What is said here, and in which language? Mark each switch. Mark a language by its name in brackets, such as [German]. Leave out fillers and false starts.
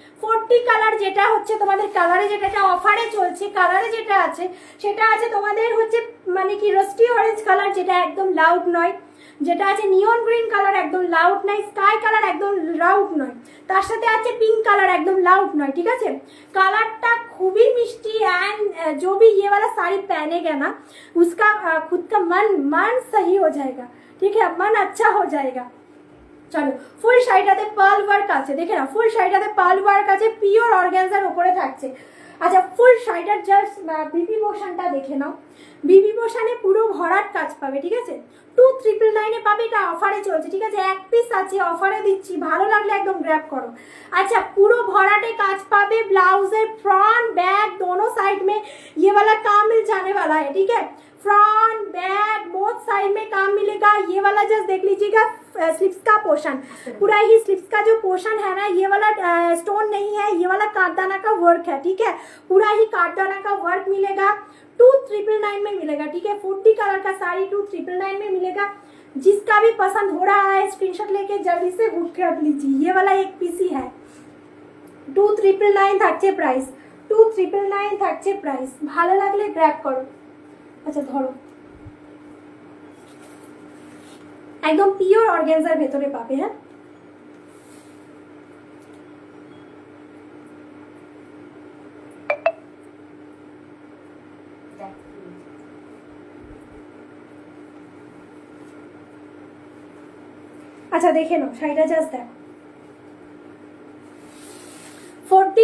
[Bangla] 4D colour যেটা হচ্ছে তোমাদের কালারে, যেটা অফারে চলছে, কালারে যেটা আছে সেটা আছে তোমাদের হচ্ছে মানে কি রস্টি অরেঞ্জ কালার, যেটা একদম লাউড নয়, যেটা আছে নিয়ন গ্রিন কালার, একদম লাউড নয়, স্কাই কালার একদম লাউড নয়, তার সাথে আছে পিঙ্ক কালার, একদম লাউড নয়। ঠিক আছে, কালারটা খুবই মিষ্টি। [Hindi] एंड जो भी ये वाला साड़ी पहनेगा ना, उसका खुद का मन सही हो जाएगा। ठीक है, मन अच्छा हो जाएगा। [Bangla] চলো ফুল শাড়িটাতে পার্ল ওয়ার্ক আছে, দেখে না, ফুল শাড়িটাতে পার্ল ওয়ার্ক আছে, পিওর অর্গানজার উপরে থাকছে। আচ্ছা ফুল শাড়িটার জাস্ট বিবি পোর্শনটা দেখে নাও, বিবি পোর্শনে পুরো ভরাট কাজ পাবে। ঠিক আছে, 2999-এ পাবে, এটা অফারে চলছে। ঠিক আছে, এক পিস আছে, অফারে দিচ্ছি, ভালো লাগলে একদম গ্র্যাব করো। [Hindi] अच्छा [Bangla] पूरो भराटे काज पावे, [Hindi] ब्लाउजर फ्रंट बैक दोनों साइड में ये वाला काम मिल जाने वाला है। ठीक है, फ्रंट बैक बोथ साइड में काम मिलेगा। ये वाला जस्ट देख लीजिएगा स्लिप्स का पोर्शन, पूरा ही स्लिप्स का जो पोर्शन है ना, ये वाला स्टोन नहीं है, ये वाला काटदाना का वर्क है। ठीक है, पूरा ही काटदाना का वर्क मिलेगा, 2999 में मिलेगा। ठीक है, 4D कलर का साड़ी 2999 में मिलेगा। जिसका भी पसंद हो रहा है स्क्रीनशॉट लेके जल्दी से बुक कर लीजिए, ये वाला एक पीस ही है। [Bangla] 2999 থাকছে প্রাইস, 2999 থাকছে প্রাইস, ভালো লাগলে গ্র্যাব করো। আচ্ছা ধরো, একদম পিওর অর্গানজার ভেতরে পাবে। হ্যাঁ আচ্ছা দেখে নাও শাড়িটা, জাস্ট দেখো 4D